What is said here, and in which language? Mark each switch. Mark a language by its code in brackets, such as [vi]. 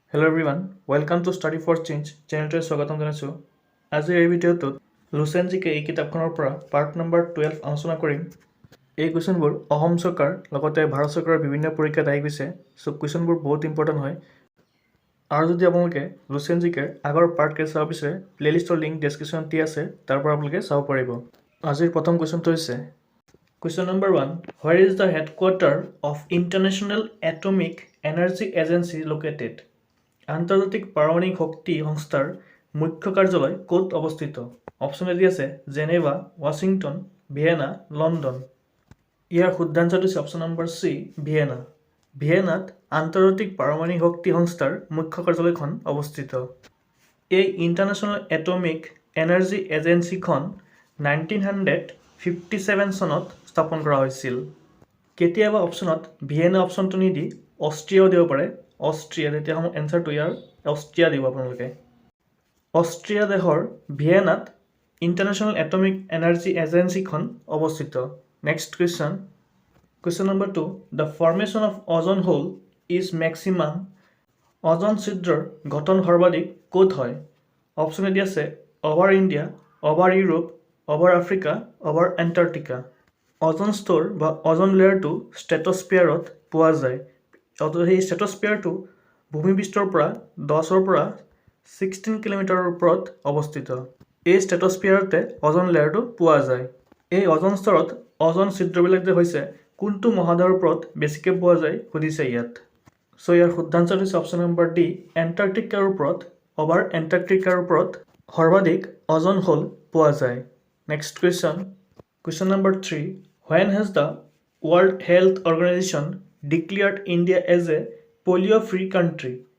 [en] Hello everyone, welcome to Study for Change [as] চেনেলটোৱে স্বাগতম জনাইছোঁ। আজিৰ এই ভিডিঅ'টোত লুচেন জিকে এই কিতাপখনৰ পৰা পাৰ্ট নম্বৰ 12 আলোচনা কৰিম। এই কুৱেশ্যনবোৰ অসম চৰকাৰ লগতে ভাৰত চৰকাৰৰ বিভিন্ন পৰীক্ষাত আহি গৈছে। চ' কুৱেশ্যনবোৰ বহুত ইম্পৰ্টেণ্ট হয়। আৰু যদি আপোনালোকে লুচেন জিকেৰ আগৰ পাৰ্টকেইটা চাব বিচাৰে, প্লেলিষ্টৰ লিংক ডেছক্ৰিপশ্যনত দিয়া আছে, তাৰ পৰা আপোনালোকে চাব পাৰিব। আজিৰ প্ৰথম কুৱেশ্যনটো হৈছে [en] Question number 1. Where is the headquarter of International Atomic Energy Agency located? [as] আন্তৰ্জাতিক পাৰমাণবিক শক্তি সংস্থাৰ মুখ্য কাৰ্যালয় ক'ত অৱস্থিত? অপশ্যন এ আছে জেনেভা, ৱাশ্বিংটন, ভিয়েনা, লণ্ডন। ইয়াৰ শুদ্ধাঞ্চটো হৈছে অপশ্যন নম্বৰ চি, ভিয়েনা। ভিয়েনাত আন্তৰ্জাতিক পাৰমাণবিক শক্তি সংস্থাৰ মুখ্য কাৰ্যালয়খন অৱস্থিত। এই ইণ্টাৰনেশ্যনেল এটমিক এনাৰ্জি এজেঞ্চিখন 1957 চনত স্থাপন কৰা হৈছিল। কেতিয়াবা অপশ্যনত ভিয়েনা অপশ্যনটো নিদি অষ্ট্ৰিয়াও দিব পাৰে। অষ্ট্ৰিয়া, তেতিয়া এনচাৰটো ইয়াৰ অষ্ট্ৰিয়া দিব আপোনালোকে। অষ্ট্ৰিয়া দেশৰ ভিয়েনাত ইণ্টাৰনেশ্যনেল এটমিক এনাৰ্জি এজেঞ্চিখন অৱস্থিত। [en] Next question. Question number 2. The formation of ozone hole is maximum. [as] অজন ছিদ্ৰৰ গঠন সৰ্বাধিক ক'ত হয়? [en] Option A আছে over India, over Europe, over Africa, over Antarctica. [as] অজন স্তৰ বা অজন লেয়াৰটো ষ্ট্ৰেটস্ফিয়াৰত পোৱা যায়। সেই ষ্ট্ৰেটস্ফিয়াৰটো ভূমিপৃষ্ঠৰ পৰা 10ৰ পৰা 16 কিলোমিটাৰৰ ওপৰত অৱস্থিত। এই ষ্ট্ৰেটস্ফিয়াৰতে অজন লেয়াৰটো পোৱা যায়। এই অজন স্তৰত অজন ছিদ্ৰবিলাক যে হৈছে কোনটো মহাদেশৰ ওপৰত বেছিকৈ পোৱা যায় সুধিছে ইয়াত। চ' ইয়াৰ শুদ্ধাঞ্চটো হৈছে অপশ্যন নম্বৰ ডি, এণ্টাৰ্কটিকাৰ ওপৰত, অভাৰ এণ্টাৰ্কটিকাৰ ওপৰত সৰ্বাধিক অজন হোল পোৱা যায়। [en] Next question. Question number 3. When has the World Health Organization declared India as a polio-free country?